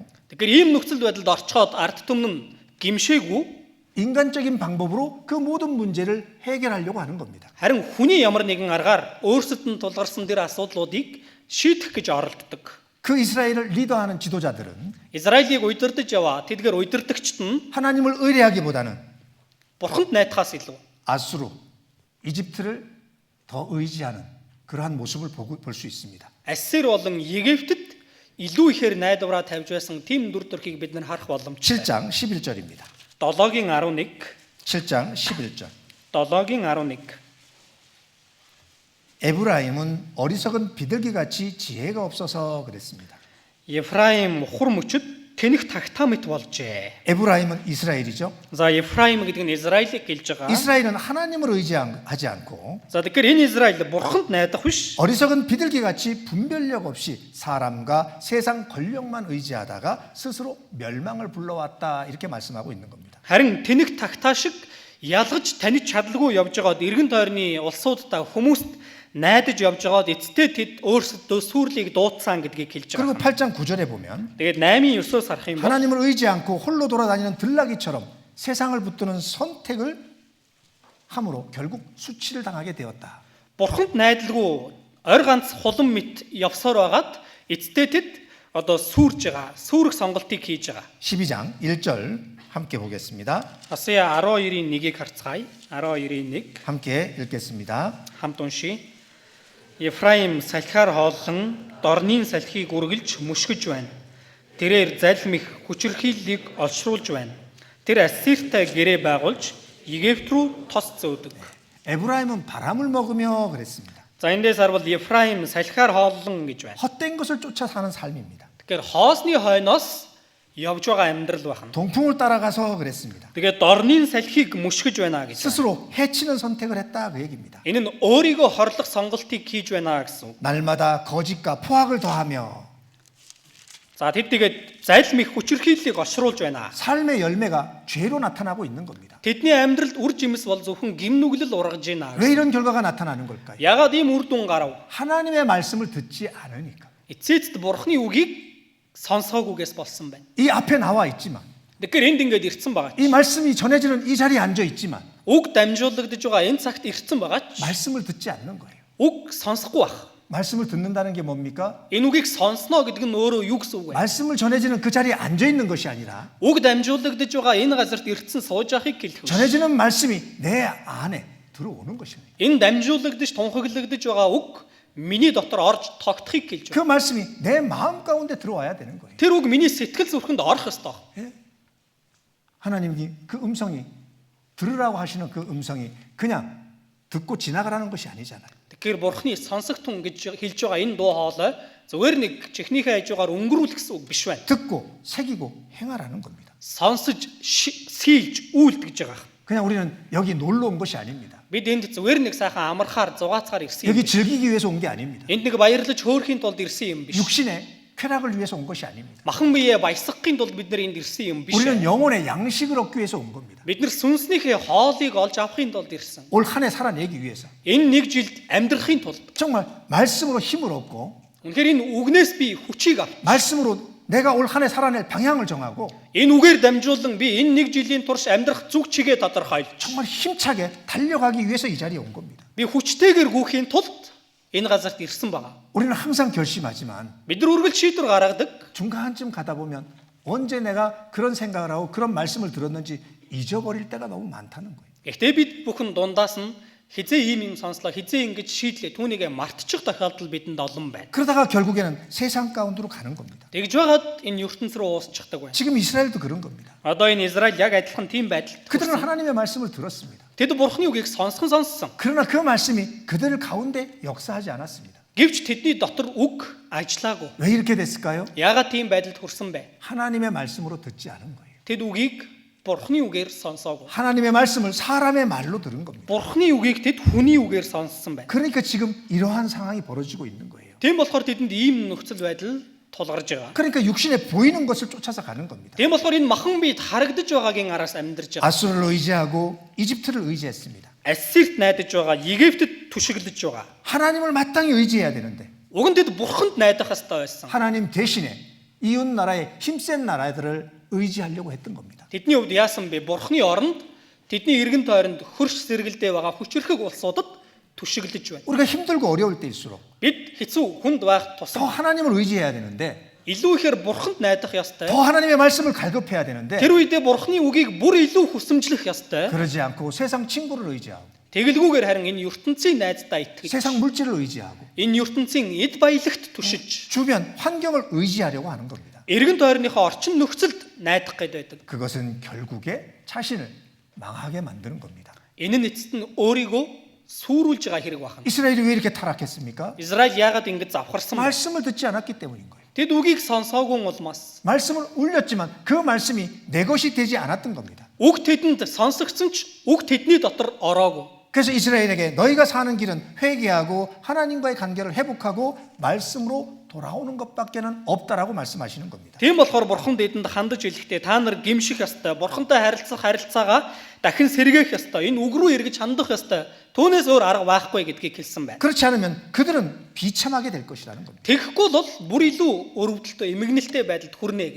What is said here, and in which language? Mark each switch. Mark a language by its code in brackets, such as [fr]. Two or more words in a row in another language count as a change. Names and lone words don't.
[mn] Тэгэхээр ийм нөхцөл байдалд орчхоод ард түмэн гимшээгүй [ko] 인간적인 방법으로 그 모든 문제를 해결하려고 하는 겁니다. [mn] харин хүний ямар нэгэн аргаар өөрсдөд нь тулгарсан тэр асуудлуудыг шийдэх гэж оролддог. [ko] 그 이스라엘을 리더하는 지도자들은 [mn] Израилийг удирдах яваа тэдгээр удирдагчид нь [ko] 하나님을 의뢰하기보다는 [mn] бурханд найдахаас илүү [ko] 아수르, 이집트를 더 의지하는 그러한 모습을 볼 수 있습니다. [mn] Ассир болон Египтэд илүү ихээр найдвараа тавьж байсан тийм дүр төрхийг бид нар харах боломжтой. [ko] 7장 11절입니다. [mn] 7-гийн 11 [ko] 7장 11절. [mn] 7-гийн 11 [ko] 에브라임은 어리석은 비둘기같이 지혜가 없어서 그랬습니다. [mn] Ефраим ухар мөчөд тэнэх тагтаа мэт болжээ. [ko] 에브라임은 이스라엘이죠. [mn] За Ефраим гэдэг нь Израилийг гэлж байгаа. [ko] 이스라엘은 하나님을 의지하지 않고 [mn] За тэгэхээр энэ Израиль бурханд найдах биш. [ko] 어리석은 비둘기같이 분별력 없이 사람과 세상 권력만 의지하다가 스스로 멸망을 불러왔다 이렇게 말씀하고 있는 겁니다. [mn] Харин тэнэх тагтаа шиг ялгаж таниж чадалгүй явж байгаад эргэн тойрны улсуудтай хүмүүст найдаж явж байгаад эцтэй тэд өөрсдөө сүрлийг дуудсан гэдгийг хэлж [ko] 그리고 [mn] байгаа. [ko] 8장 9절에 보면 [mn] Тэгээд 8-9-оос харах юм бол [ko] 하나님을 의지 않고 홀로 돌아다니는 들나귀처럼 세상을 붙드는 선택을 함으로 결국 수치를 당하게 되었다. [mn] бурханд найдалгүй орь ганц хулан мэт явсаар байгаад эцтэй тэд одоо сүрж байгаа, сүрэх сонголтыг хийж байгаа. [ko] 12장 1절 함께 보겠습니다. [mn] Хосая 12-ийн 1-ийг харцгаая. 12-ийн 1 [ko] 함께 읽겠습니다. [mn] хамт уншия. Ефраим салхиар хооллон дорнын салхийг үргэлж мөшгөж байна. Тэрээр залмих хүчирхийллийг олшруулж байна. Тэр Ассиртай гэрээ байгуулж Египт рүү тос зөөдөг. [ko] 에브라임은 바람을 먹으며 그랬습니다. [mn] За эндээс харвал Ефраим салхиар хооллон гэж байна. [ko] 헛된 것을 쫓아 사는 삶입니다. [mn] Тэгэхээр хоосны хойноос явж байгаа амьдрал байна. [ko] 동풍을 따라가서 그랬습니다. [mn] Тэгээд дорнын салхийг мөшгөж байна гэж. [ko] 스스로 해치는 선택을 했다 그 얘기입니다. [mn] Энэ нь өөрийгөө хорлох сонголтыг хийж байна гэсэн. [ko] 날마다 거짓과 포악을 더하며 [mn] За тэд тэгээд залмих хүчирхийллийг олшруулж байна. [ko] 삶의 열매가 죄로 나타나고 있는 겁니다. [mn] Тэдний амьдралд үр жимс бол зөвхөн гимнүглэл ургаж байна. [ko] 왜 이런 결과가 나타나는 걸까요? [mn] Ягаад ийм үр дүн гарав? [ko] 하나님의 말씀을 듣지 않으니까. [mn] Эцээст бурхны үгийг сонсоогүйгээс болсон байна. [ko] 이 앞에 나와 있지만, [mn] Тэгэхээр энд ингээд ирсэн байгаа. [ko] 이 말씀이 전해지는 이 자리에 앉아 있지만 [mn] Үг дамжуулагдж байгаа энэ цагт ирсэн байгаа ч [ko] 말씀을 듣지 않는 거예요. [mn] үг сонсохгүй байх. [ko] 말씀을 듣는다는 게 뭡니까? [mn] Энэ үгийг сонсно гэдэг нь өөрөө юу гэсэн үг вэ? [ko] 말씀을 전해지는 그 자리에 앉아 있는 것이 아니라 [mn] Үг дамжуулагдж байгаа энэ газарт ирсэн сууж байхыг хэлэх үү? [ko] 전해지는 말씀이 내 안에 들어오는 것입니다. [mn] Энэ дамжуулагдж тунхаглагдж байгаа үг миний дотор орж тогтохыг хэлж [ko] 그 [mn] байна. [ko] 말씀이 내 마음 가운데 들어와야 되는 거예요. [mn] Тэр үг миний сэтгэл зүрхэнд орох ёстой. [ko] 예? 하나님이 그 음성이 들으라고 하시는 그 음성이 그냥 듣고 지나가라는 것이 아니잖아요. [mn] Тэгэхээр бурхны сонсох тун гэж хэлж байгаа энэ дуу хоолой зөвхөн нэг чихнийхээ хажуугаар өнгөрүүлэх гэсэн үг биш байна. [ko] 듣고 새기고 행하라는 겁니다. [mn] Сонсож сийлж үйлдэж байгаа. [ko] 그냥 우리는 여기 놀러 온 것이 아닙니다. [mn] Бид энд зөвхөн нэг сайхан амархаар зугаацгаар ирсэн юм. [ko] 여기 즐기기 위해서 온 게 아닙니다. [mn] Энд нэг баярлаж хөөрхийн тулд ирсэн юм биш. [ko] 육신의 쾌락을 위해서 온 것이 아닙니다. [mn] Махан биеэ баясгахын тулд бид нар энд ирсэн юм биш. [ko] 우리는 영혼의 양식을 얻기 위해서 온 겁니다. [mn] Бид нар сүнснийхээ хоолыг олж авахын тулд ирсэн. [ko] 올 한 해 살아내기 위해서 [mn] Энэ нэг жилд амьдрахын тулд [ko] 정말 말씀으로 힘을 얻고 [mn] үнэхээр энэ үгнээс би хүчийг авч [ko] 말씀으로 내가 올 한 해 살아낼 방향을 정하고 [mn] энэ үгээр дамжуулан би энэ нэг жилийн турш амьдрах зүг чигээ тодорхойлж [ko] 정말 힘차게 달려가기 위해서 이 자리에 온 겁니다. [mn] би хүчтэйгээр гүйхийн тулд энэ газарт ирсэн байгаа. [ko] 우리는 항상 결심하지만 [mn] Бид нар үргэлж шийдвэр гаргадаг. [ko] 중간쯤 가다 보면 언제 내가 그런 생각을 하고 그런 말씀을 들었는지 잊어버릴 때가 너무 많다는 거예요. [mn] Гэхдээ бид бүхэн дундаас нь хизээ ийм юм сонслоо, хизээ ингэж шийдлээ түүнийгээ мартчих тохиолдол бидэнд олон байна. [ko] 그러다가 결국에는 세상 가운데로 가는 겁니다. [mn] Тэгж байгаад энэ ертөнц рүү уусчихдаг байна. [ko] 지금 이스라엘도 그런 겁니다. [mn] Одоо энэ Израиль яг адилхан тийм байдалд. [ko] 그들은 하나님의 말씀을 들었습니다. [mn] Тэд бурхны үгийг сонссон. [ko] 그러나 그 말씀이 그들 가운데 역사하지 않았습니다. [mn] Гэвч тэдний дотор үг ажиллаагүй. [ko] 왜 이렇게 됐을까요? [mn] Яагаад тийм байдалд хүрсэн бэ? [ko] 하나님의 말씀으로 듣지 않은 거예요. [mn] Тэд үгийг бурхны үгээр сонсоогүй. [ko] 하나님의 말씀을 사람의 말로 들은 겁니다. [mn] Бурхны үгийг тэд хүний үгээр сонссон байна. [ko] 그러니까 지금 이러한 상황이 벌어지고 있는 거예요. [mn] Тийм болохоор тэдэнд ийм нөхцөл байдал тулгарж байгаа. [ko] 그러니까 육신에 보이는 것을 쫓아서 가는 겁니다. [mn] Тийм болохоор энэ махан биед харагдаж байгаагийн араас амьдарч байгаа. [ko] 아수르를 의지하고 이집트를 의지했습니다. [mn] Ассирт найдаж байгаа, Египтэд түшиглэж байгаа. [ko] 하나님을 마땅히 의지해야 되는데 [mn] Уг нь тэд бурханд найдах ёстой байсан. [ko] 하나님 대신에 이웃 나라의 힘센 나라들을 의지하려고 했던 겁니다. [mn] Тэдний хувьд яасан бэ? Бурхны оронд тэдний эргэн тойронд хөрш зэрэгэлдээ байгаа хүчрхэг улсуудад түшиглэж байна. [ko] 우리가 힘들고 어려울 때일수록 [mn] Бид хэцүү хүнд байх [ko] 더 [mn] тусам [ko] 하나님을 의지해야 되는데 [mn] илүү ихээр бурханд найдах ёстой. [ko] 더 하나님의 말씀을 갈급해야 되는데 [mn] Тэр үедээ бурхны үгийг бүр илүү хүсэмжлэх ёстой. [ko] 그러지 않고 세상 친구를 의지하고 [mn] Тэгэлгүйгээр харин энэ ертөнцийн найздаа итгэж, [ko] 세상 물질을 의지하고 [mn] энэ ертөнцийн эд баялагт түшиж, [ko] 주변 환경을 의지하려고 하는 겁니다. [mn] эргэн тойрныхоо орчин нөхцөлд найдах гээд байдаг. [ko] 그것은 결국에 자신을 망하게 만드는 겁니다. [mn] Энэ нь эцэст нь өөрийгөө сүрүүлж байгаа хэрэг байна. [ko] 이스라엘이 왜 이렇게 타락했습니까? [mn] Израиль яагаад ингэж завхарсан бэ? [ko] 말씀을 듣지 않았기 때문인 거예요. [mn] Тэд үгийг сонсоогүй улмаас [ko] 말씀을 울렸지만 그 말씀이 내 것이 되지 않았던 겁니다. [mn] үг тэдэнд сонсогдсон ч үг тэдний дотор ороогүй. [ko] 그래서 이스라엘에게 너희가 사는 길은 회개하고 하나님과의 관계를 회복하고 말씀으로 돌아오는 것밖에는 없다라고 말씀하시는 겁니다. [mn] Тийм болохоор бурхан тэдэнд хандаж хэлэхдээ та нар гимших ёстой, бурхантай харилцах харилцаагаа дахин сэргээх ёстой, энэ үг рүү эргэж хандах ёстой. Түүнээс өөр арга байхгүй гэдгийг хэлсэн байна. [ko] 그렇지 않으면 그들은 비참하게 될 것이라는 겁니다. [mn] Тэгэхгүй бол бүр илүү өрөвдөлтөй, эмгэнэлтэй байдалд хүрнэ гэж.